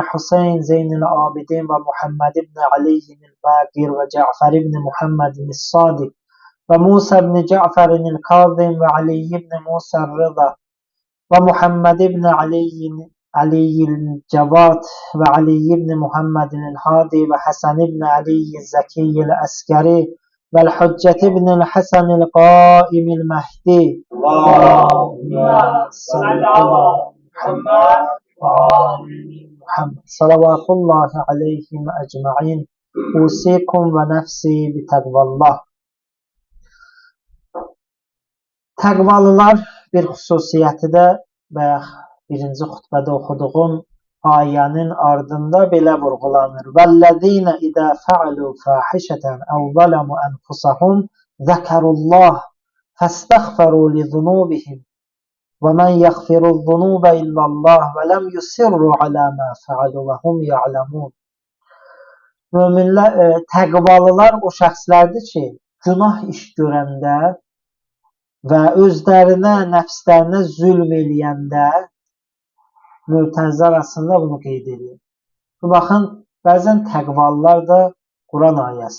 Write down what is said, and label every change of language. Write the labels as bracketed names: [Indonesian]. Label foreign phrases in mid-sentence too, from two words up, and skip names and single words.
[Arabic] حسين زين العابدين ومحمد بن علي الباقر وجعفر بن محمد الصادق وموسى بن جعفر الكاظم وعلي بن موسى الرضا ومحمد بن علي الجواد وعلي بن محمد الهادي وحسن بن علي الزكي العسكري والحجة بن الحسن القائم المهدي. اللهم صل على محمد وآل محمد. صلوات الله عليهم أجمعين. أوصيكم ونفسي بتقوى الله. [Azerbaijani] Təqvalılar bir xüsusiyyəti də və birinci xutbədə oxuduğum ayənin ardında belə vurğulanır. [Arabic] والذين إذا فعلوا فاحشة أو ظلموا أنفسهم ذكروا الله فاستغفروا لذنوبهم ومن يغفر الذنوب إلا الله ولم يصروا على ما فعلوا وهم يعلمون. [Azerbaijani] Möminlər, təqvalılar o şəxslərdir ki, günah iş görəndə və özlərinə, nəfslərinə zülm eləyəndə Mü'təzilə arasında bunu qeyd edir. Baxın, bəzən təqvalılar da Quran ayəsi.